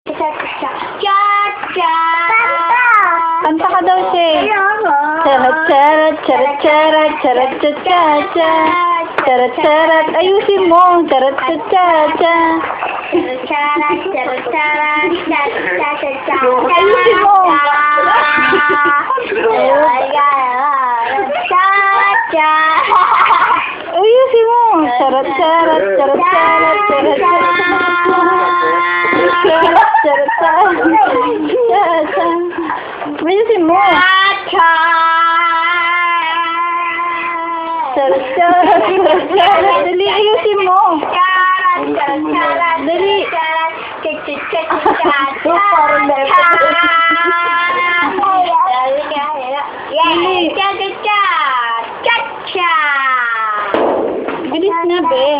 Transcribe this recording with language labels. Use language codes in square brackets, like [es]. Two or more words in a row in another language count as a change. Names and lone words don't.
[tl] Cha-cha. Kanta ka daw, Shay. Charat, charat, charat, charat, charat, cha-cha. Charat, charat. Ayusin mo. Charat, cha-cha. Ayusin mo. Ayusin mo. Charat, charat, charat, charat, charat, charat. Charat, charat, charat. Cha-cha. Ayusin mo. Charat, charat, charat, charat. Dali, ayusin mo. Dali. Parang bilis na, be.